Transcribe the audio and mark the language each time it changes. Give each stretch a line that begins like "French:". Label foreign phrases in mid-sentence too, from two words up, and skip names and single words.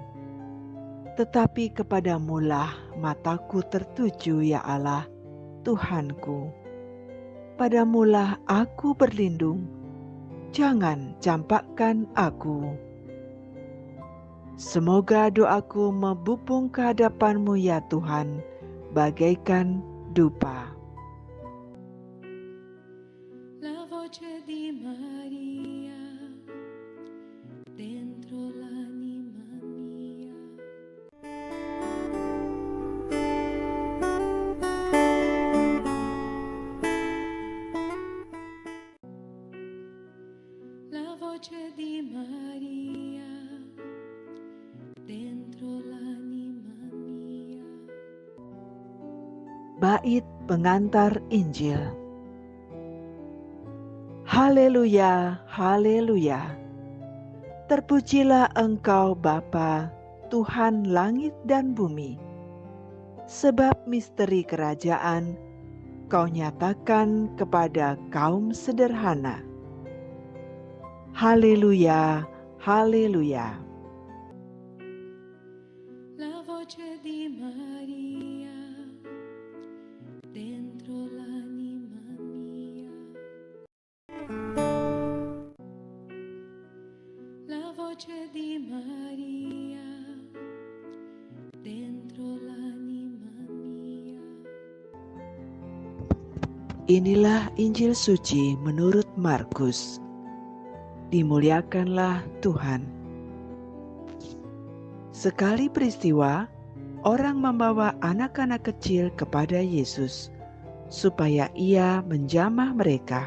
Indonesian: Tetapi kepadamu-lah mataku tertuju ya Allah, Tuhanku. Padamu-lah aku berlindung, jangan campakkan aku. Semoga doaku membubung ke hadapan-Mu ya Tuhan, bagaikan dupa.
Italian: La voce di Maria dentro l'anima mia. La voce di Maria dentro l'anima mia.
Indonesian: Bait pengantar Injil. Haleluya, haleluya. Terpujilah Engkau Bapa, Tuhan langit dan bumi. Sebab misteri kerajaan Kau nyatakan kepada kaum sederhana. Haleluya, haleluya.
Italian: La voce di Maria dentro l'anima mia. La voce di Maria dentro l'anima mia.
Indonesian: Inilah Injil suci menurut Markus. Dimuliakanlah Tuhan. Sekali peristiwa, orang membawa anak-anak kecil kepada Yesus, supaya ia menjamah mereka.